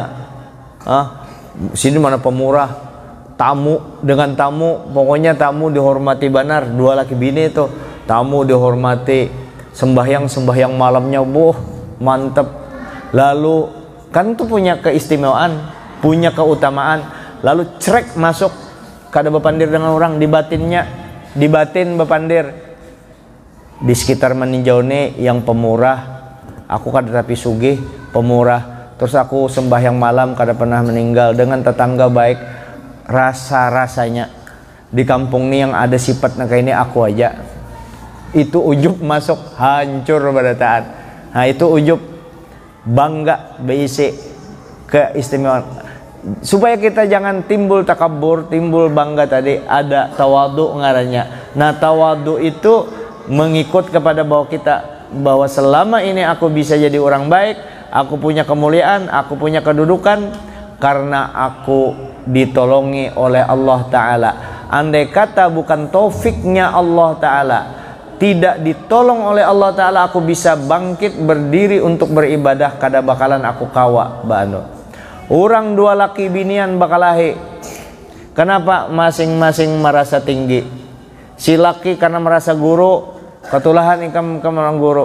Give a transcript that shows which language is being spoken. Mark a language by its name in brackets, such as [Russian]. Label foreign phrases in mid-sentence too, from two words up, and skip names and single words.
[Banjar] Sini mana pemurah, tamu dengan tamu, pokoknya tamu dihormati benar. Dua laki bini itu, tamu dihormati, sembahyang malamnya mantep. Lalu kan tuh punya keistimewaan, punya keutamaan. Lalu cerek masuk kada bepandir dengan orang, di batin bepandir. Di sekitar meninjau nih yang pemurah, aku kada tapi sugih, pemurah. Terus aku sembahyang malam kada pernah meninggal, dengan tetangga baik. Rasanya di kampung nih yang ada sifatnya kayak ini aku aja. Itu ujub masuk, hancur pada taat. Nah itu ujub, bangga berisi keistimewaan. Supaya kita jangan timbul takabur, timbul bangga tadi, ada tawadu ngarannya. [Indonesian] Nah tawadu itu mengikut kepada bahwa selama ini aku bisa jadi orang baik, aku punya kemuliaan, aku punya kedudukan karena aku ditolongi oleh Allah Ta'ala. Andai kata bukan taufiknya Allah Ta'ala, tidak ditolong oleh Allah Ta'ala, [Banjar] aku bisa bangkit berdiri untuk beribadah, kada bakalan aku kawa bano. Orang dua laki binian bakalahi. Kenapa? Masing-masing merasa tinggi. Si laki karena merasa guru, ketulahan ikam orang guru.